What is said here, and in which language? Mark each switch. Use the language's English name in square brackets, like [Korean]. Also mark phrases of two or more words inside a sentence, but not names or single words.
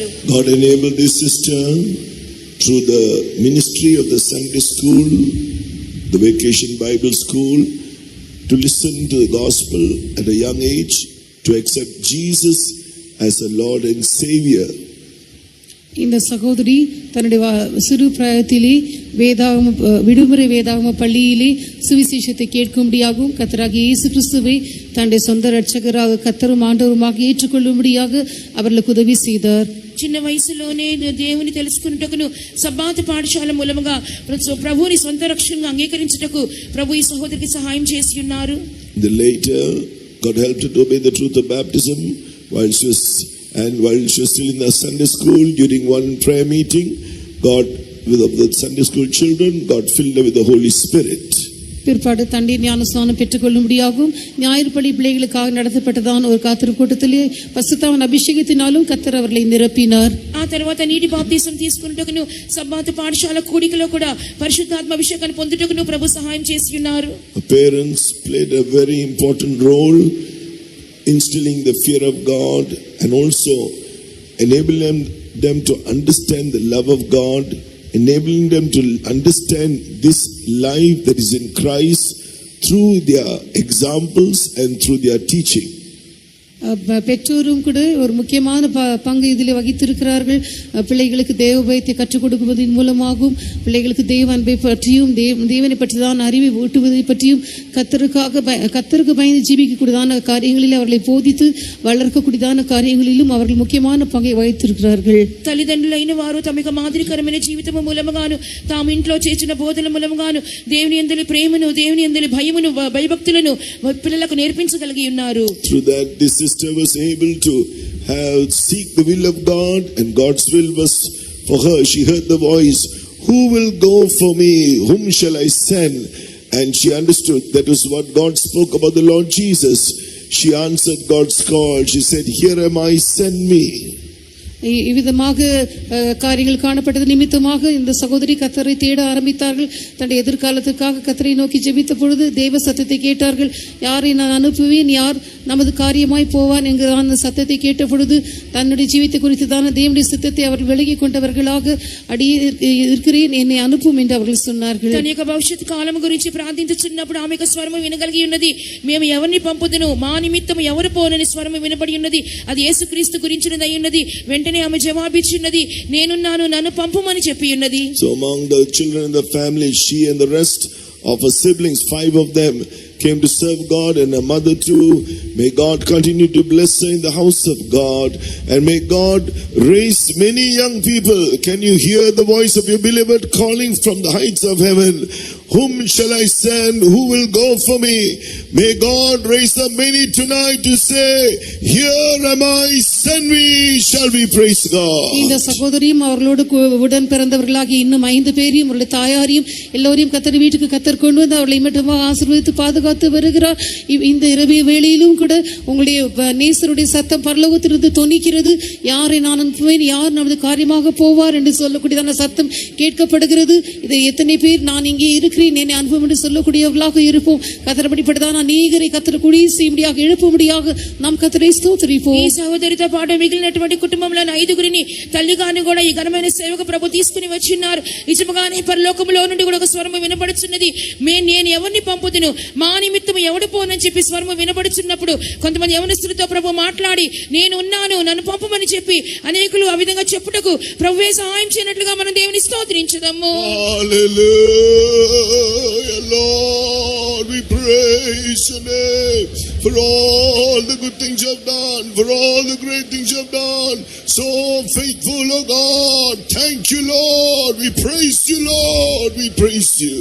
[English] God enabled this sister through the ministry of the Sunday school, the Vacation Bible School, to listen to the gospel at a young age, to accept Jesus as a Lord and Savior. [Tamil] இந்த சகோதரி தன்னுடைய சிறு பிராயத்திலே விடுமுறை வேதாகம பள்ளியிலே சுவிசேஷத்தை கேட்கும்படியாகவும் கர்த்தராகிய இயேசு கிறிஸ்துவை தன்னுடைய சொந்த இரட்சகராக கர்த்தரும் ஆண்டவருமாக ஏற்றுக்கொள்ளும்படியாக அவர்களுக்கு உதவி செய்தார். [Telugu] చిన్న వయసులోనే దేవుని తెలుసుకున్నటకును సబ్బాతు పాఠశాల మూలముగా ప్రభువుని సొంత రక్షణగా అంగీకరించుటకు ప్రభు ఈ సహోదరికి సహాయం చేసి ఉన్నారు. [English] Later, God helped her to obey the truth of baptism while she was still in the Sunday school. During one prayer meeting, God, with the Sunday school children, God filled her with the Holy Spirit. [Tamil] பிற்பாடு தண்ணீர் ஞானஸ்நானம் பெற்றுக்கொள்ளும்படியாகவும் ஞாயிறு பள்ளி பிள்ளைகளுக்காக நடத்தப்பட்டதான ஒரு காத்திருப்பு கூட்டத்திலே பரிசுத்தாவின் அபிஷேகத்தினாலும் கர்த்தர் அவர்களை நிரப்பினார். [Telugu] ఆ తర్వాత నీటి బాప్తిసం తీసుకున్నటకును సబ్బాతు పాఠశాల కూడికలో కూడా పరిశుద్ధాత్మ అభిషేకాన్ని పొందుటకును ప్రభు సహాయం చేసి ఉన్నారు. [English] Parents played a very important role instilling the fear of God and also enabling them to understand the love of God, enabling them to understand this life that is in Christ through their examples and through their teaching. [Tamil] பெற்றோரும் கூட ஒரு முக்கியமான பங்கு இதில் வகித்திருக்கிறார்கள். பிள்ளைகளுக்கு தேவ பயத்தை கற்றுக் கொடுப்பதன் மூலமாகவும் பிள்ளைகளுக்கு தேவ அன்பை பற்றியும் தேவனை பற்றிதான் அறிவை ஊட்டுவதை பற்றியும் கர்த்தருக்கு பயந்து ஜீவிக்கக்கூடியதான காரியங்களில் அவர்களை போதித்து வளர்க்கக்கூடியதான காரியங்களிலும் அவர்கள் முக்கியமான பங்கை வகித்திருக்கிறார்கள். [Telugu] తల్లిదండ్రులైన వారు తమ యొక్క మాదిరికరమైన జీవితము మూలముగాను తాము ఇంట్లో చేసిన బోధన మూలముగాను దేవుని యందలి ప్రేమను, దేవుని యందలి భయమును, భయభక్తులను పిల్లలకు నేర్పించగలిగి ఉన్నారు. [English] Through that, this sister was able to seek the will of God, and God's will was for her. She heard the voice, "Who will go for me? Whom shall I send?" And she understood that was what God spoke about the Lord Jesus. She answered God's call. She said, "Here am I, send me." [Tamil] இவ்விதமாக காரியங்கள் காணப்பட்டது நிமித்தமாக இந்த சகோதரி கர்த்தரை தேட ஆரம்பித்தார்கள். தன்னுடைய எதிர்காலத்துக்காக கர்த்தரை நோக்கி ஜெபித்த பொழுது தேவ சத்தத்தை கேட்டார்கள். யாரை நான் அனுப்புவேன், யார் நமது காரியமாய் போவான் என்கிற அந்த சத்தத்தை கேட்ட பொழுது தன்னுடைய ஜீவித்தை குறித்துதான தேவனுடைய சித்தத்தை அவர்கள் விலகி கொண்டவர்களாக అడిగి இருக்கிறேன், என்னை అனுப்பும் என்று அவர்கள் சொன்னார்கள். [Telugu] తన యొక్క భవిష్యత్ కాలం గురించి ప్రార్థించుచున్నప్పుడు ఆమె యొక్క స్వరము వినగలిగి ఉన్నది. మేము ఎవరిని పంపుదును, మా నిమిత్తం ఎవరు పోనని స్వరము వినబడి ఉన్నది. అది యేసుక్రీస్తు గురించినది అయి ఉన్నది. వెంటనే ఆమె జవాబిచ్చినది, నేనున్నాను, నన్ను పంపుమని చెప్పి ఉన్నది. [English] So among the children in the family, she and the rest of her siblings, 5 of them, came to serve God, and her mother too. May God continue to bless her in the house of God, and may God raise many young people. Can you hear the voice of your beloved calling from the heights of heaven? Whom shall I send? Who will go for me? May God raise up many tonight to say, here am I, send me. Shall we praise God? [Tamil] இந்த சகோதரியும் அவர்களோடு உடன் பிறந்தவர்களாகி இன்னும் 5 பேரையும் அவருடைய தாயாரையும் எல்லோரையும் கர்த்தர் வீட்டுக்கு கர்த்தர் கொண்டு வந்து அவர்களை மட்டுமாக ஆசீர்வதித்து பாதுகாத்து வருகிறார். இந்த இரவு வேளையிலும் கூட உங்களுடைய நேசருடைய சத்தம் பரலோகத்திலிருந்து தொனிக்கிறது. யாரை நான் அனுப்புவேன், யார் நமது காரியமாக போவார் என்று சொல்லக்கூடியதான சத்தம் கேட்கப்படுகிறது. இதை எத்தனை பேர் நான் இங்கே இருக்கிறேன், என்னை அனுப்பும் என்று சொல்லக்கூடியவர்களாக இருப்போம். கர்த்தரபடிப்பட்டதான அநேகரை கர்த்தர் கூடி செய்யும்படியாக எழுப்பும்படியாக நாம் கர்த்தரை స్తోత్రిப்போம். [Telugu] ఈ సహోదరితో పాటు మిగిలినటువంటి కుటుంబంలో 5గురిని తల్లిగాని కూడా ఈ ఘనమైన సేవకు ప్రభు తీసుకుని వచ్చిన్నారు. నిజముగానే పరలోకములో నుండి కూడా ఒక స్వరము వినబడుచున్నది. నేను ఎవరిని పంపుదును, మా నిమిత్తం ఎవడు పోనని చెప్పి స్వరము వినబడుచున్నప్పుడు కొంతమంది యవనస్తులతో ప్రభు మాట్లాడి నేను ఉన్నాను, నన్ను పంపమని చెప్పి అనేకులు ఆ విధంగా చెప్పుటకు ప్రభువే సహాయం చేయనట్లుగా మనం దేవుని స్తోత్రించుదాము. [English] Hallelujah, Lord, we praise your name for all the good things you have done, for all the great things you have done. So faithful, oh God. Thank you, Lord. We praise you, Lord. We praise you.